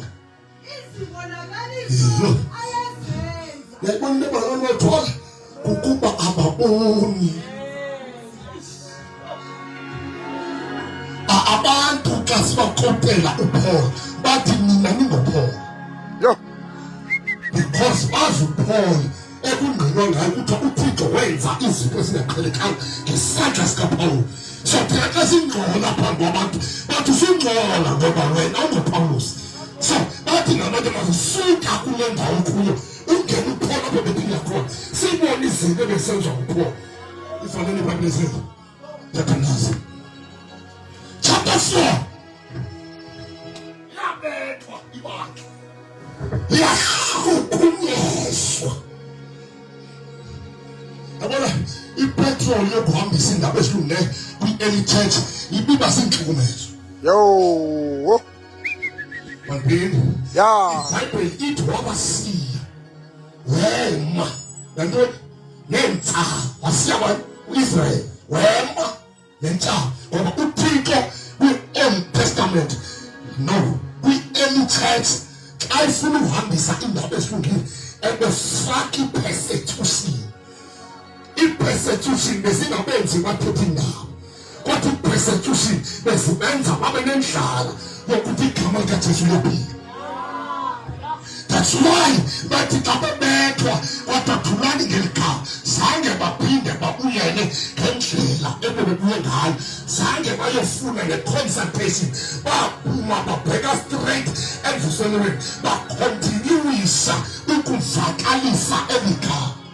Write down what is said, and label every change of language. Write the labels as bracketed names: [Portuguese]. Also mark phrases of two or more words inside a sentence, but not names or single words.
[Xhosa] Izibonakaliso ayazenza. yayibona into abantu bathola ukuba ababoni abantu xa sibakopela uPaul bathi mina ningoPaul yo because bazi uPaul ekungqinwa ngayo kuthiwa uThixo wenza izinto ezingaqhelekanga ngesandla sikaPaul so thina xa singxola phambi kwabantu bathi usungxola ngoba wena unguPaulus so bathi ngabantu mazisuka kule ndawo kuyo ungene uPaul apho bephila khona sibone izinto ebesenziwa nguPaul ifanele ibhayibhile zethu yathandaza [English] chapter 4 [Xhosa] yabethwa ibandla yahlukunyezwa yabona ipetroli yokuhambisa indaba esilungileyo kwi- [English] early church [Xhosa] ibiba ziinhlukumezo yo Yeah. Bible it wabasiya wema nanto nenza wasiya Israel wema nenza ngoba uThixo kwi- [English] Old Testament [Xhosa] no kwi- [English] early church [Xhosa] xa ifuna uhambisa indaba esilungile ebefaka i-persecution. I-persecution bezingabenzi bathethe indaba kodwa i-persecution bezibenza babe nendlala yokuthi igama likaJesu liphile. [English] That's why [Xhosa] bathi xa bebethwa kwadathulani ngeligama zange baphinde babuyele ngendlela ebebebuye ngayo, zange bayofuna ne-consultation, baphuma babheka straight emvuselweni bakontinuisa ukuvakalisa eli gama.